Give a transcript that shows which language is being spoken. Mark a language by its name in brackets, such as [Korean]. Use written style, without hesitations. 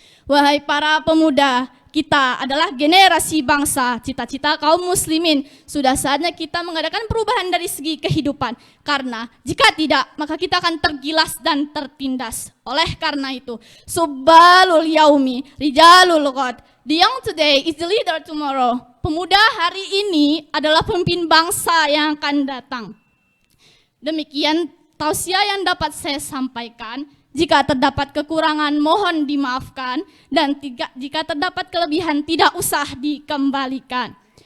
[Indonesian] Wahai para pemuda, kita adalah generasi bangsa, cita-cita kaum muslimin. Sudah saatnya kita mengadakan perubahan dari segi kehidupan. Karena jika tidak, maka kita akan tergilas dan tertindas. Oleh karena itu, [Arabic] subbalul yaumi, rijalul ghad. [English] The young today is the leader tomorrow. [Indonesian] Pemuda hari ini adalah pemimpin bangsa yang akan datang. Demikian tausiah yang dapat saya sampaikan. Jika terdapat kekurangan mohon dimaafkan, dan jika terdapat kelebihan tidak usah dikembalikan.